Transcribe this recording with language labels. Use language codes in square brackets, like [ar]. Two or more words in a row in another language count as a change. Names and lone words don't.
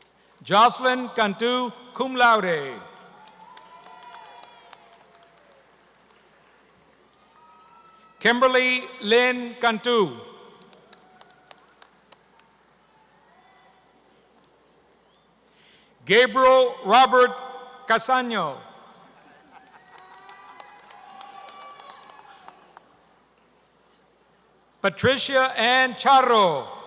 [en] Jocelyn Cantu, [la] cum laude. [en] Kimberly Lynn Cantu. Gabriel Robert Casaño. Patricia Ann Charro.